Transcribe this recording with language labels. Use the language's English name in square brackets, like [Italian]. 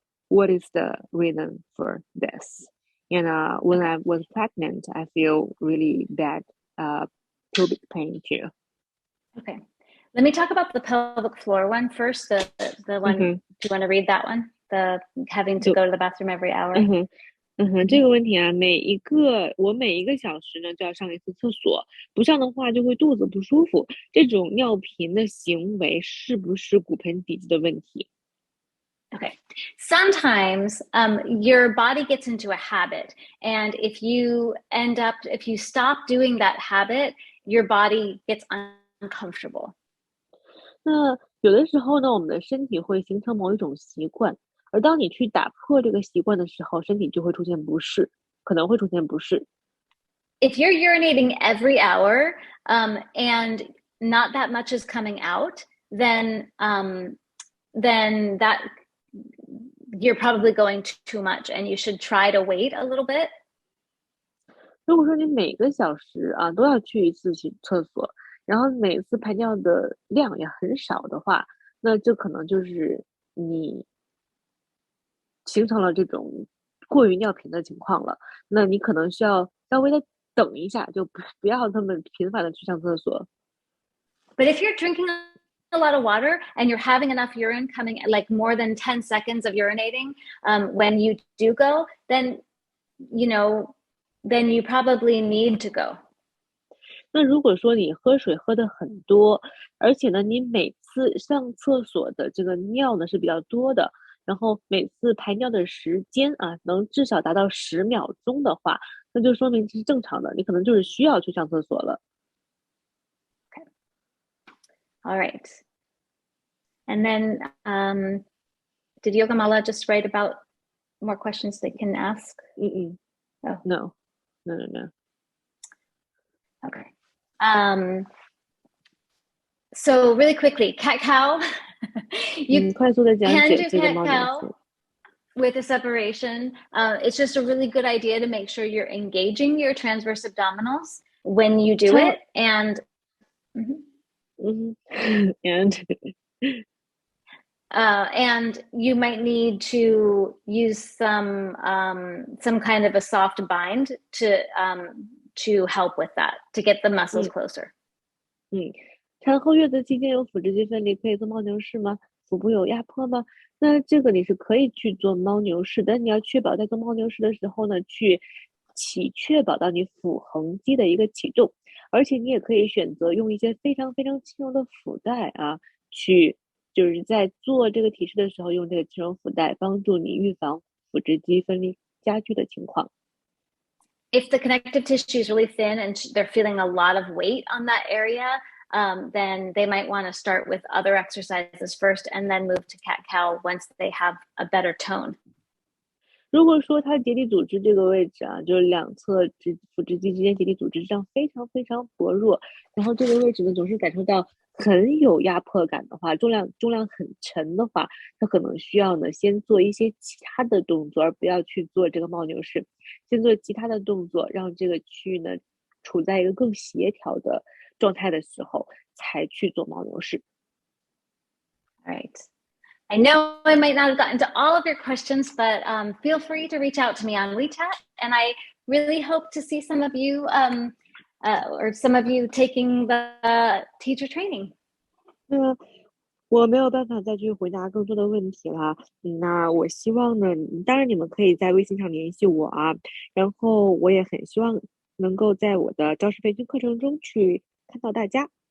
[English] What is the reason for this? And when I was pregnant, I feel really bad pubic pain too. Okay. Let me talk about the pelvic floor one first. The one, do you want to read that one? The having to go to the bathroom every hour? [Chinese] 这个问题啊，我每一个小时呢就要上一次厕所，不上的话就会肚子不舒服。这种尿频的行为是不是骨盆底肌的问题？ [English] Okay. Sometimes your body gets into a habit, and if you stop doing that habit, your body gets uncomfortable. [Chinese] 那有的时候呢，我们的身体会形成某一种习惯，而当你去打破这个习惯的时候，身体就会出现不适，可能会出现不适。 [English] If you're urinating every hour and not that much is coming out, then that you're probably going too much, and you should try to wait a little bit. [Chinese] 如果说你每个小时都要去一次厕所，然后每次排尿的量也很少的话，那这可能就是你形成了这种过于尿频的情况了，那你可能需要稍微的等一下，就不要那么频繁的去上厕所。 [English] But if you're drinking a lot of water and you're having enough urine coming, like more than 10 seconds of urinating when you do go, then then you probably need to go. [Chinese] 那如果说你喝水喝的很多，而且呢，你每次上厕所的这个尿呢是比较多的，然后每次排尿的时间啊，能至少达到10秒钟的话，那就说明这是正常的，你可能就是需要去上厕所了。 [English] Okay. All right. And then did Yogamala just write about more questions they can ask? Oh. No. Okay. So really quickly, cat-cow. You [Chinese] 快速的讲 [English] can [Chinese] 解 [English] do [Chinese] 这个猫牛 [English] cat-cow [Chinese] 式。 [English] with a separation. It's just a really good idea to make sure you're engaging your transverse abdominals when you do it. And and you might need to use some kind of a soft bind to help with that, to get the muscles closer. [Chinese] 产后月子期间有腹直肌分离，可以做猫牛式吗？腹部有压迫吗？那这个你是可以去做猫牛式，但你要确保在做猫牛式的时候呢，确保到你腹横肌的一个起重，而且你也可以选择用一些非常非常轻柔的腹带啊，就是在做这个体式的时候用这个轻柔腹带，帮助你预防腹直肌分离加剧的情况。 [English] If the connective tissue is really thin and they're feeling a lot of weight on that area, then they might want to start with other exercises first and then move to cat-cow once they have a better tone. [Chinese] 如果说它结缔组织这个位置啊，就是两侧腹直肌之间结缔组织上非常非常薄弱，然后这个位置呢总是感受到很有压迫感的话，重量很沉的话，它可能需要呢先做一些其他的动作，而不要去做这个猫牛式，先做其他的动作，让这个区域呢处在一个更协调的状态的时候，才去做猫牛式。 [English] All right. I know I might not have gotten to all of your questions, but feel free to reach out to me on WeChat. And I really hope to see some of you or some of you taking the teacher training. [Chinese] 那我没有办法再去回答更多的问题了。那我希望呢，当然你们可以在微信上联系我啊，然后我也很希望能够在我的教师培训课程中去看到大家。